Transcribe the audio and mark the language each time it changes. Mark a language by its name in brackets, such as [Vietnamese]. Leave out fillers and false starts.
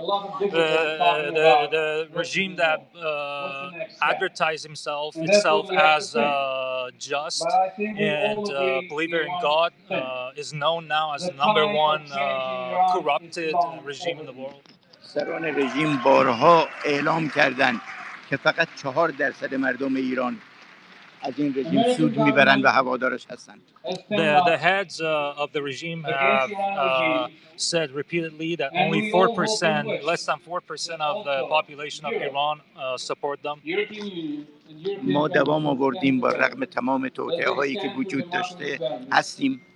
[English] The regime that advertised itself as just and believer in God is known now as the number one corrupted regime in the world. [Persian] سران رژیم بارها اعلام کردند که فقط 4% مردم ایران از این رژیم سود میبرند و هوادارش هستند. [English] The heads of the regime have said repeatedly that only 4%, less than 4% of the population of Iran support them. [Persian] ما دوام آوردیم با رغم تمام توطئه‌هایی که وجود داشته هستیم.